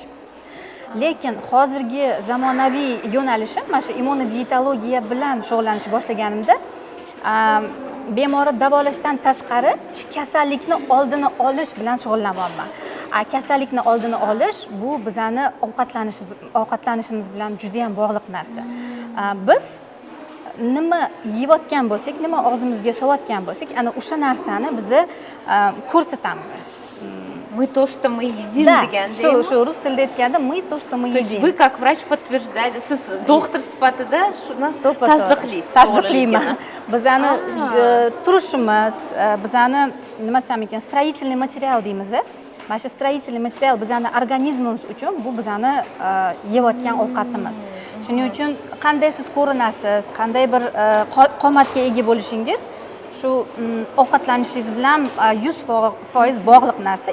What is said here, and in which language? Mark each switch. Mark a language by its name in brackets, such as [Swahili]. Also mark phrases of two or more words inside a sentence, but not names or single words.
[Uzbek] Lekin hozirgi zamonaviy yo'nalishim mana shu immunodietologiya bilan shug'ullanishni boshlaganimda bemorni davolashdan tashqari shu kasallikni oldini olish bilan shug'ullanyapman. Kasallikni oldini olish bu bizani ovqatlanishimiz bilan juda ham bog'liq narsa. Biz nima yeyotgan bo'lsak, nima og'zimizga solayotgan bo'lsak, ana o'sha narsani biz ko'rsatamiz. [Russian] Мы то, что мы едим, [Uzbek] deganda. Shu rus tilida aytganda [Russian] мы то, что мы едим. То есть вы как врач подтверждаете, [Uzbek] siz doktor sifatida shuni tasdiqlaysiz. Tasdiqlayman. Bizani turishimiz, bizani nima desam ekan, [Russian] строительный material [Uzbek] deymiz. mana shu [Russian] строительный material [Uzbek] bizani organizmimiz uchun bu bizani yeyotgan ovqatimiz. Shuning uchun qanday siz ko'rinasiz, qanday bir qomatga ega bo'lishingiz shu ovqatlanishingiz bilan 100% bog'liq narsa.